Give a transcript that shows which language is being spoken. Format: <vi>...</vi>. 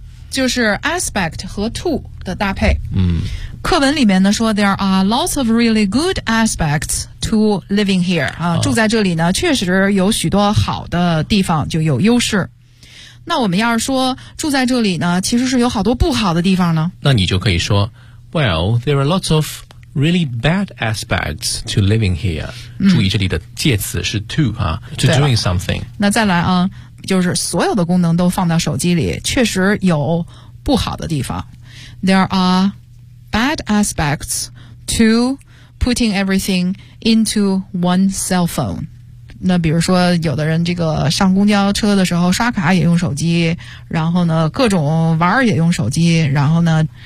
<zh>就是 aspect 和 to 的搭配。嗯，课文里面呢说 ，</zh> <en>there are lots of really good aspects to living here</en> <zh>啊，住在这里呢，确实有许多好的地方，就有优势。那我们要是说住在这里呢，其实是有好多不好的地方呢？那你就可以说。</zh> <en>Well, there are lots of really bad aspects to living here.、嗯、</en> <zh>注意这里的介词是 to 哈、啊、to doing something. 那再来啊，就是所有的功能都放到手机里，确实有不好的地方。</zh> <en>There are bad aspects to putting everything into one cell phone.</en> <zh>那比如说，有的人这个上公交车的时候刷卡也用手机，然后呢，各种玩也用手机，然后呢。</zh>